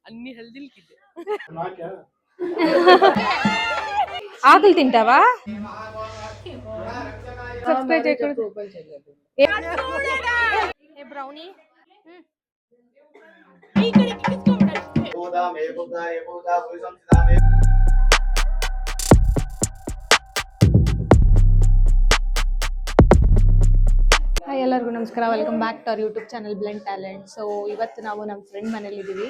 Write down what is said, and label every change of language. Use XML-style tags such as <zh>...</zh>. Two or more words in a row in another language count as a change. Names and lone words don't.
<te>అన్ని హెల్దీలకిదే ఆకులు తింటావా? సబ్స్క్రైబ్ చేయకూడదు. ఏ బ్రౌనీ</te> <kn>ಹಾಯ್ ಎಲ್ಲರಿಗೂ ನಮಸ್ಕಾರ.</kn> <en>welcome back to our YouTube channel Blend Talent.</en> <kn>ಸೊ ಇವತ್ತು ನಾವು ನಮ್ಮ ಫ್ರೆಂಡ್ ಮನೇಲಿ ಇದ್ದೀವಿ.</kn>